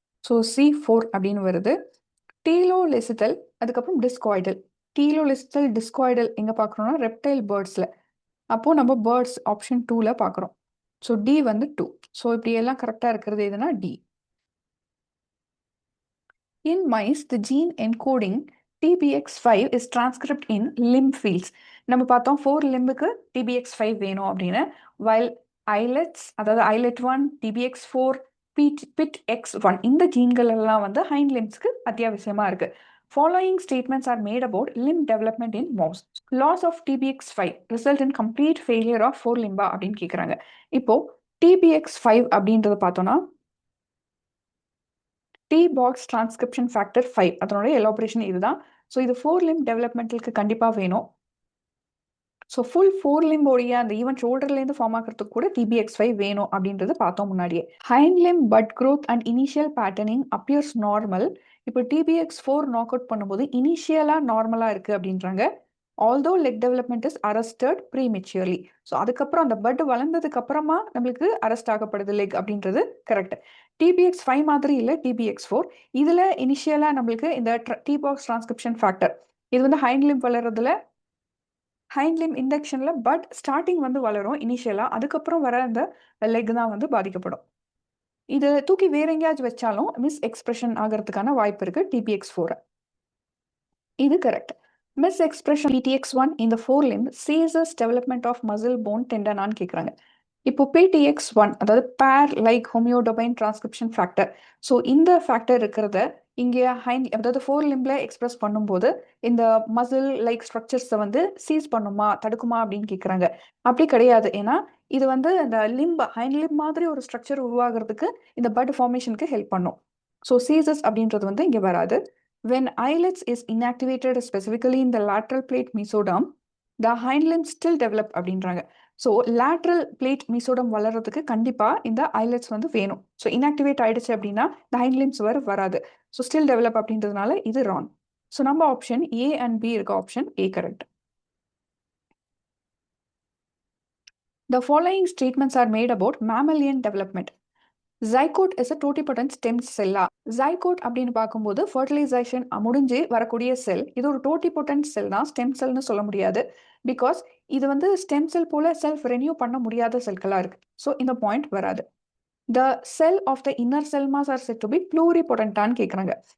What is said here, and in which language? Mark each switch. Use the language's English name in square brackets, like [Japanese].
[Tamil] So C4 அப்படின்னு வருது. டீலோலெசித்தல், அதுக்கப்புறம் டிஸ்காய்டல். டீலோலெசித்தல் டிஸ்காய்டல் எங்கே பார்க்குறோம்னா ரெப்டைல் பேர்ட்ஸில். அப்போது நம்ம பேர்ட்ஸ் ஆப்ஷன் 2ல் பார்க்குறோம். ஸோ டி வந்து 2. ஸோ இப்படி எல்லாம் கரெக்டாக இருக்கிறது எதுனா D. [English] In mice, the gene encoding TBX5 is transcribed in limb fields. [Tamil] நம்ம பார்த்தோம் 4 லிம்புக்கு TBX5 வேணும் அப்படின்னு. while islets, அதாவது islet 1, TBX4, PITX1 இந்த ஜீன்கள் எல்லாம் வந்து ஹைண்ட் லிம்ஸ்க்கு அத்தியாவசியமா இருக்கு. [English] Following statements are made about limb development in mouse. Loss of TBX5 result in complete failure of 4 limba [Tamil] அப்படின்னு கேட்குறாங்க. இப்போ TBX5 அப்படின்றத பார்த்தோம்னா T-box transcription factor 5 அதனுடைய எலாபரேஷன் இதுதான். ஸோ இது 4 limb டெவலப்மெண்ட்டுக்கு கண்டிப்பாக வேணும். ஸோ ஃபுல் 4 limb உடைய அந்த ஈவன் ஷோல்டர்லேருந்து ஃபார்ம் ஆகிறதுக்கு கூட TBX5 வேணும் அப்படின்றது பார்த்தோம் முன்னாடியே. [English] Hind limb bud growth and initial patterning appears normal. [Tamil] இப்போ TBX4 நாக் அவுட் பண்ணும்போது இனிஷியலாக நார்மலாக இருக்குது அப்படின்றாங்க. [English] Although leg development is arrested prematurely. [Tamil] So அதுக்கப்புறம் அந்த பட் வளர்ந்ததுக்கு அப்புறமா நம்மளுக்கு அரெஸ்ட் ஆகப்படுது லெக் அப்படின்றது கரெக்ட். TBX5 மாதிரி இல்லை TBX4. இதில் இனிஷியலாக நம்மளுக்கு இந்த T-box டிரான்ஸ்கிரிப்ஷன் ஃபேக்டர் இது வந்து hind Lim வளர்றதுல hind Lim இண்டக்ஷனில் but starting வந்து வளரும் இனிஷியலாக, அதுக்கப்புறம் வர அந்த லெக் தான் வந்து பாதிக்கப்படும். இது தூக்கி வேற எங்கேயாச்சும் வச்சாலும் மிஸ் எக்ஸ்பிரஷன் ஆகிறதுக்கான வாய்ப்பு இருக்குது TBX4. இது கரெக்ட். [English] misexpression PTX1 இந்த 4 limb ceases development of muscle bone tendon [Tamil] ஆன்னு கேட்குறாங்க. இப்போ PTX1 அதாவது பேர் லைக் ஹோமியோடோபைன் டிரான்ஸ்கிரிப்ஷன் ஃபேக்டர். ஸோ இந்த ஃபேக்டர் இருக்கிறத இங்கே ஹைண்ட் அதாவது 4 limbல எக்ஸ்பிரஸ் பண்ணும்போது இந்த மசில் லைக் ஸ்ட்ரக்சர்ஸை வந்து சீஸ் பண்ணுமா தடுக்குமா அப்படின்னு கேட்குறாங்க. அப்படி கிடையாது. ஏன்னா இது வந்து இந்த லிம்ப் ஹைண்ட் லிம்ப் மாதிரி ஒரு ஸ்ட்ரக்சர் உருவாகிறதுக்கு இந்த பட் ஃபார்மேஷனுக்கு ஹெல்ப் பண்ணும். ஸோ சீசஸ் அப்படின்றது வந்து இங்கே வராது. [English] When islets is inactivated specifically in the lateral plate mesoderm, the hind limbs still develop [Tamil] அப்படின்றாங்க. ஸோ லேட்ரல் பிளேட் மீசோடம் வளர்றதுக்கு கண்டிப்பாக இந்த ஐலெட்ஸ் வந்து வேணும். ஸோ இன்ஆக்டிவேட் ஆயிடுச்சு அப்படின்னா இந்த ஹைண்ட் லிம்ஸ் வராது. ஸோ ஸ்டில் டெவலப் அப்படின்றதுனால இது ராங். ஸோ நம்ம ஆப்ஷன் ஏ அண்ட் பி இருக்க option A correct. [English] The following statements are made about mammalian development. Zygote is a totipotent stem cell. [Tamil] Zygote அப்படின்னு பார்க்கும்போது ஃபர்டிலைசேஷன் முடிஞ்சு வரக்கூடிய செல். இது ஒரு டோட்டிபோட்டன்ட் செல் தான், ஸ்டெம் செல்னு சொல்ல முடியாது. பிகாஸ் இது வந்து ஸ்டெம் செல் போல செல்ஃப் ரெனியூ பண்ண முடியாத செல்களாக இருக்கு. ஸோ இந்த பாயிண்ட் வராது. [English] The cell of the inner cell mass are set to be ப்ளூரிபொட்டன்டான்னு கேட்குறாங்க.